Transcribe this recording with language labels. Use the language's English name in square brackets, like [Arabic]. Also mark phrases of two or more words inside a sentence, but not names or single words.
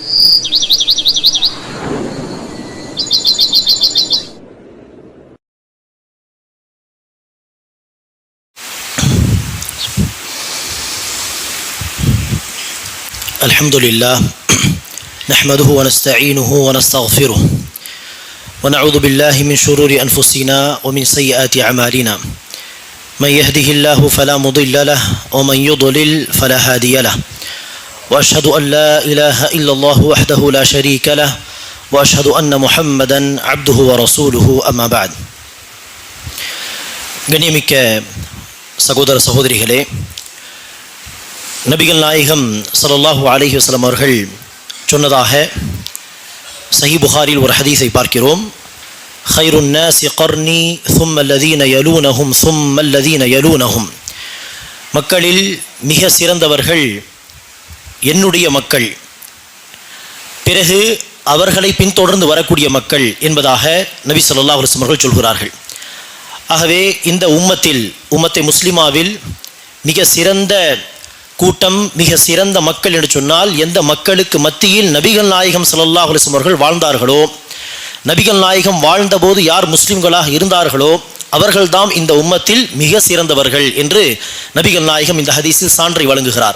[Arabic] الحمد لله نحمده ونستعينه ونستغفره ونعوذ بالله من شرور أنفسنا ومن سيئات أعمالنا من يهده الله فلا مضل له ومن يضلل فلا هادي له وأشهد أن لا إله إلا الله وحده لا شريك له وأشهد أن محمدا عبده ورسوله أما بعد. [Tamil] கண்ணியமிக்க சகோதர சகோதரிகளே, நபிகள் நாயகம் [Arabic] صلى الله عليه وسلم [Tamil] அவர்கள் சொன்னதாக சஹீஹ் புகாரில் ஒரு ஹதீஸை பார்க்கிறோம். [Arabic] خيرُ النَّاسِ قَرْنِي ثُمَّ الَّذِينَ يَلُونَهُمْ ثُمَّ الَّذِينَ يَلُونَهُمْ. [Tamil] மக்களில் மிக சிறந்தவர்கள் என்னுடைய மக்கள், பிறகு அவர்களை பின்தொடர்ந்து வரக்கூடிய மக்கள் என்பதாக நபி [Arabic] صلى الله عليه وسلم [Tamil] அவர்கள் சொல்கிறார்கள். ஆகவே இந்த உம்மத்தை முஸ்லிமாவில் மிக சிறந்த கூட்டம், மிக சிறந்த மக்கள் என்று சொன்னால் எந்த மக்களுக்கு மத்தியில் நபிகள் நாயகம் [Arabic] صلى الله عليه وسلم [Tamil] அவர்கள் வாழ்ந்தார்களோ, நபிகள் நாயகம் வாழ்ந்தபோது யார் முஸ்லிம்களாக இருந்தார்களோ அவர்கள்தாம் இந்த உம்மத்தில் மிக சிறந்தவர்கள் என்று நபிகள் நாயகம் இந்த ஹதீஸில் சான்றை வழங்குகிறார்.